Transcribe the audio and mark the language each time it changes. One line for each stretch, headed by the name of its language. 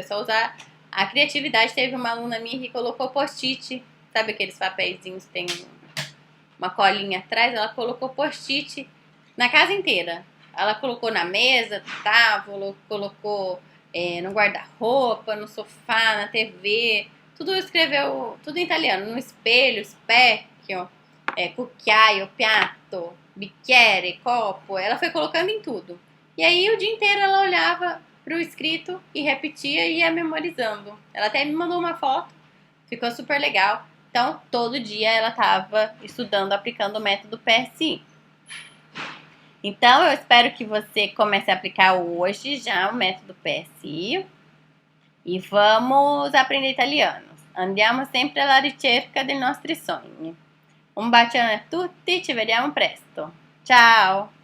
Portuguese: É só usar a criatividade. Teve uma aluna minha que colocou post-it, sabe aqueles papeizinhos que tem uma colinha atrás? Ela colocou post-it na casa inteira. Ela colocou na mesa, colocou no guarda-roupa, no sofá, na TV. Tudo escreveu, tudo em italiano. No espelho,
Italian: specchio, cucchiaio, piatto, bicchiere,
Portuguese: copo. Ela foi colocando em tudo. E aí o dia inteiro ela olhava pro escrito e repetia e ia memorizando. Ela até me mandou uma foto, ficou super legal. Então, todo dia ela estava estudando, aplicando o método PSI. Então, eu espero que você comece a aplicar hoje já o método PSI. E vamos aprender italiano.
Italian: Andiamo sempre alla ricerca dei nostri sogni. Un bacione a tutti, ci vediamo presto. Ciao!